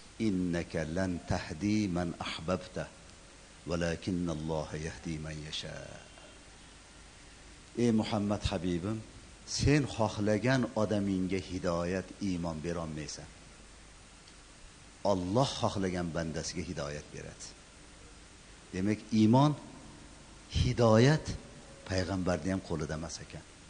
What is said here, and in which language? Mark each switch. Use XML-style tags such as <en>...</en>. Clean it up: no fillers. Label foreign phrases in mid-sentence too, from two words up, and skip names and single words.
<ar>إنك لن تهدي من أحببت ولكن الله يهدي من يشاء.</ar> <uz>Ey Muhammad Habibim, sen xohlagan odamingga hidoyat, iymon bera olmaysan. Alloh xohlagan bandasiga hidoyat beradi. Demak, iymon, hidoyat payg'ambarning ham qo'lida emas ekan.</uz>